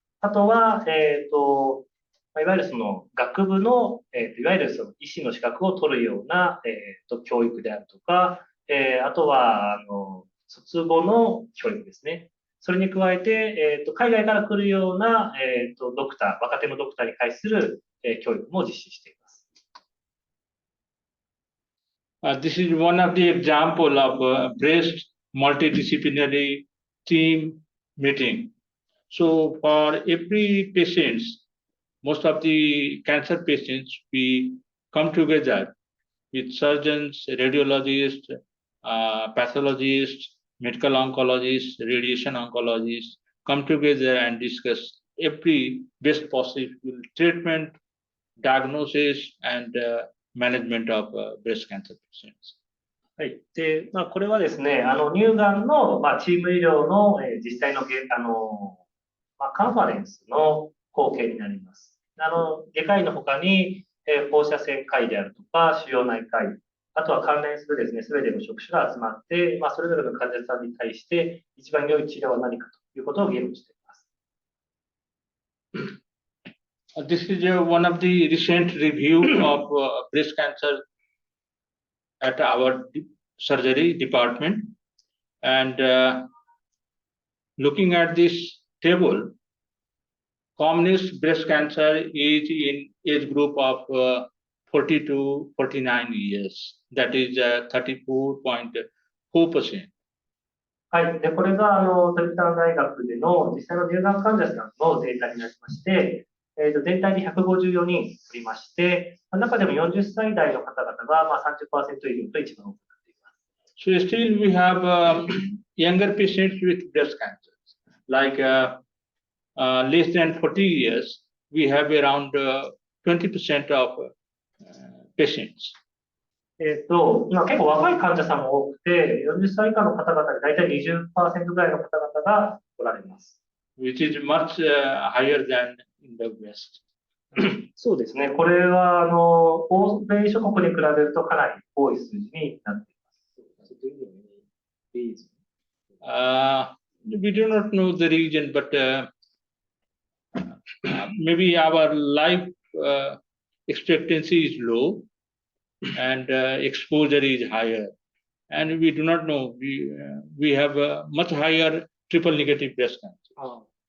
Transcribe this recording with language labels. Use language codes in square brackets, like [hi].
[ja] あとは、いわゆるその学部の、いわゆるその医師の資格を取るような、教育であるとか、あとは、卒後の教育ですね。それに加えて、海外から来るような、ドクター、若手のドクターに対する、教育も実施しています。 [en] This is one of the example of breast multidisciplinary team meeting. So for every patient, most of the cancer patients, we come together with surgeons, radiologists, pathologists, medical oncologists, radiation oncologists, come together and discuss every best possible treatment, diagnosis, and management of breast cancer patients. [ja] はい。で、これはですね、乳がんの、チーム医療の、実際のカンファレンスの光景になります。外科医の他に、放射線科医であるとか、腫瘍内科医、あとは関連するですね、すべての職種が集まって、それぞれの患者さんに対して、一番良い治療は何かということを議論しています。 [en] This is one of the recent review of breast cancer at our surgery department. And looking at this table, commonest breast cancer is in age group of 40 to 49 years. That is 34.4%. [ja] はい。で、これが、トリブバン大学での実際の乳がん患者さんのデータになりまして、全体で154人おりまして、中でも40歳代の方々が、30% 以上と一番多くなっています。 [en] So still we have younger patients with breast cancer. Like less than 40 years, we have around 20% of patients. [ja] 今結構若い患者さんも多くて、40歳以下の方々で大体 20% ぐらいの方々がおられます。 [en] Which is much higher than in the West. [ja] そうですね。これは欧米諸国に比べるとかなり多い数字になっています。 [en] We do not know the region, but maybe our life expectancy is low and exposure is higher. And we do not know. We have a much higher triple negative breast cancer.